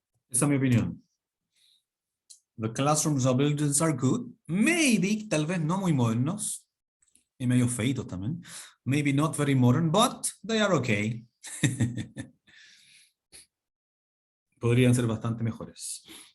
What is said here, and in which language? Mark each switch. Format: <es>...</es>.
<es>Esa es mi opinión.</es> <en>The classrooms or buildings are good.</en> <es>Maybe, tal vez no muy modernos. Y medio feitos también.</es> <en>Maybe not very modern, but they are okay.</en> <es>Podrían ser bastante mejores.</es>